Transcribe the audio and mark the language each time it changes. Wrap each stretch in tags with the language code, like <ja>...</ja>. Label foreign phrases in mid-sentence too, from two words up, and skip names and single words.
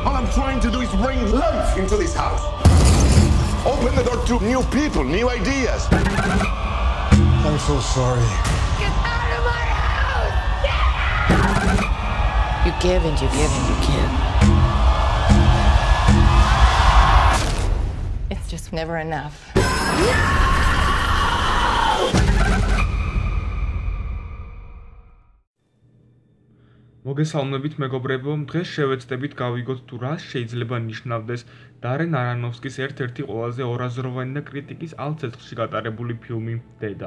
<en>trying to do is bring life into this house. Open the door to new people, new ideas. I'm so sorry. Get out of my house! Get out! You give and you give and you give. It's just never enough.</en> <ka>მოგესალმებით მეგობრებო, დღეს შევეცდებით გავიგოთ თუ რას შეიძლება ნიშნავდეს დარენ არანოვსკის ერთ-ერთი ყველაზე ორაზროვანი და კრიტიკის ალცეცხლში გატარებული ფილმი დედა.</ka>